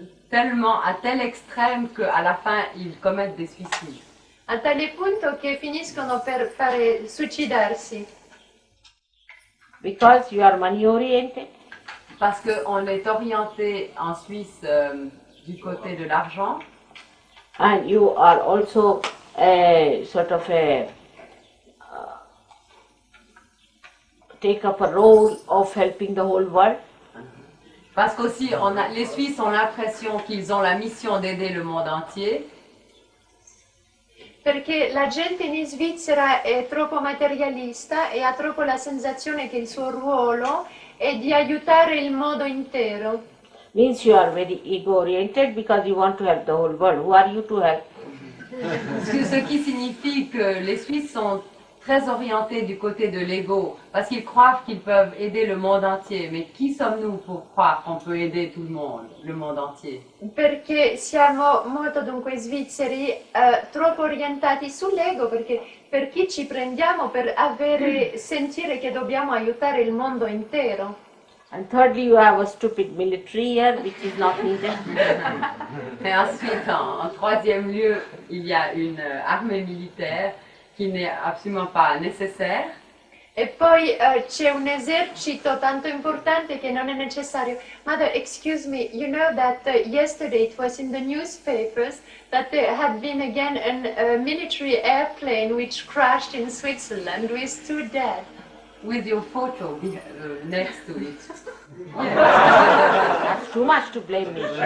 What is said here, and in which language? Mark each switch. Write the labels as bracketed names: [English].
[French] Tellement, à tel extrême qu'à la fin, ils commettent des suicides. [Italian] A tale punto che finiscono per fare suicidarsi. [English] Because you are money oriented, [French] Parce qu'on est orienté en Suisse du côté de l'argent. [English] and you are also a sort of a take up a role of helping the whole world. [French] Parce qu'aussi, les Suisses ont l'impression qu'ils ont la mission d'aider le monde entier. [Italian] Perché la gente in Svizzera è troppo materialista e ha troppo la sensazione che il suo ruolo è di aiutare il mondo intero. [English] Means you are very ego oriented because you want to help the whole world. Who are you to help? [French] Ce qui signifie que les Suisses sont très orientés du côté de l'ego, parce qu'ils croient qu'ils peuvent aider le monde entier. Mais qui sommes-nous pour croire qu'on peut aider tout le monde entier? [Italian] Perché siamo molto dunque svizzeri, troppo orientati sull'ego, perché per chi ci prendiamo per sentire che dobbiamo aiutare il mondo intero. [English] And thirdly, you have a stupid military here, which is not needed. [French] Et ensuite, en troisième lieu, il y a une armée militaire qui n'est absolument pas nécessaire. [Italian] E poi c'è un esercito tanto importante che non è necessario. [English] Mother, excuse me, you know that yesterday it was in the newspapers that there had been again a military airplane which crashed in Switzerland with 2 dead. With your photo next to it. That's too much to blame me.